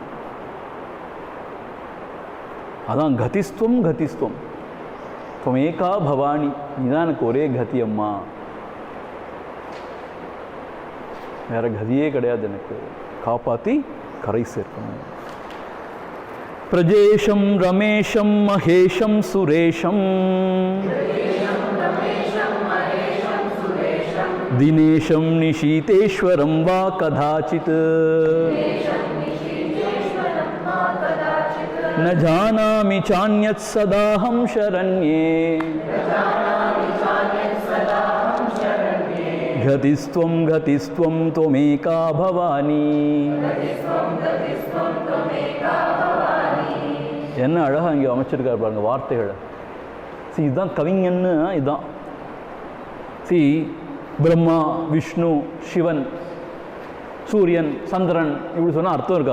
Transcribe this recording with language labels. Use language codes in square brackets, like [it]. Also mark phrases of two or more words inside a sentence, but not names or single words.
[ta] அதான் [sa] गतिस्त्वं गतिस्त्वं त्वमेका भवानी, [ta] நீதான் எனக்கு ஒரே கதி அம்மா, வேற கதியே கிடையாது, எனக்கு காப்பாற்றி கரை சேர்க்கணும். [sa] प्रजेशं रमेशं महेशं सुरेशं दिनेशं निशीथेश्वरं वा कदाचित् न जानामि चान्यत् सदाहं शरण्ये गतिस्त्वं गतिस्त्वं त्वमेका भवानी. [ta] என்ன அழகாக இங்கே அமைச்சிருக்காரு பாருங்க வார்த்தைகளை. இதுதான் கவிஞன்னு. இதுதான் பிரம்மா, விஷ்ணு, சிவன், சூரியன், சந்திரன் இப்படி சொன்னால் அர்த்தம் இருக்கு.